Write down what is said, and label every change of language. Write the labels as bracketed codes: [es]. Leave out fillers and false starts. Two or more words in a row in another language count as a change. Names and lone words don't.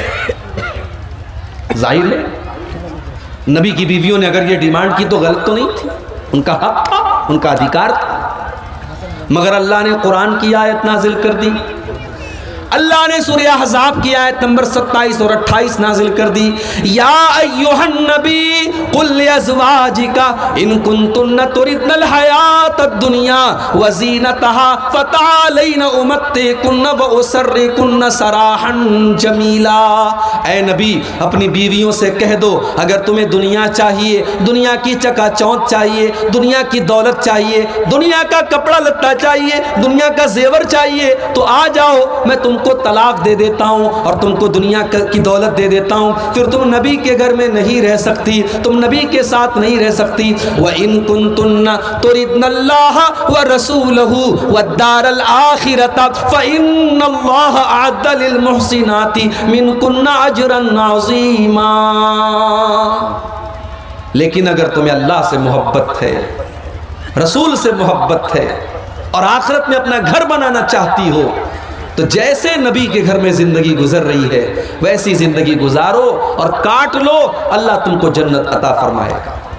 [hi] जाहिर है नबी की बीवियों ने अगर ये डिमांड की तो गलत तो नहीं थी, उनका हक था, उनका अधिकार था। मगर अल्लाह ने कुरान की आयत नाजिल कर दी। अल्लाह ने सूरह अहज़ाब की आयत नंबर 27 और 28 नाजिल कर दी। [ar] يا أيها النبي قل لأزواجك إن كنتن تردن الحياة الدنيا وزينتها فتعالين أمتعكن وأسرحكن سراحا جميلا. [hi] ऐ नबी, अपनी बीवियों से कह दो, अगर तुम्हें दुनिया चाहिए, दुनिया की चकाचौंध चाहिए, दुनिया की दौलत चाहिए, दुनिया का कपड़ा लत्ता चाहिए, दुनिया का जेवर चाहिए, तो आ जाओ, मैं तुमको तलाक दे देता हूँ और तुमको दुनिया की दौलत दे देता हूँ। फिर तुम नबी के घर में नहीं रह सकती, तुम नबी के साथ नहीं रह सकती। [ar] وإن كنتن تردن الله ورسوله والدار الآخرة فإن الله أعد للمحسنات منكن أجرا عظيما. [hi] लेकिन अगर तुम्हें अल्लाह से मोहब्बत है, रसूल से मोहब्बत है और आखिरत में अपना घर बनाना चाहती हो, तो जैसे नबी के घर में ज़िंदगी गुजर रही है वैसी ज़िंदगी गुजारो और काट लो, अल्लाह तुमको जन्नत अता फरमाएगा।